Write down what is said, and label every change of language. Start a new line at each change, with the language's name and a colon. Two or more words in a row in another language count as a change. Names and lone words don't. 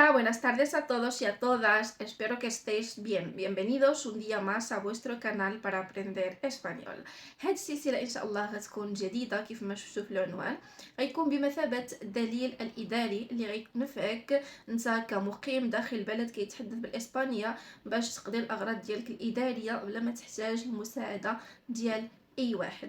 Spanish: buenas tardes a todos y a todas, espero que estéis bien. Bienvenidos un día más a vuestro canal para aprender español.
Arabic: هاد السلسلة إن شاء الله غتكون جديدة كيف ما شفتوا في العنوان. غيكون بمثابة الدليل الإداري اللي غينفعك انت كمقيم داخل البلد كيتحدث بالإسبانية باش تقضي الأغراض ديالك الإدارية بلا ما تحتاج المساعدة ديال أي واحد.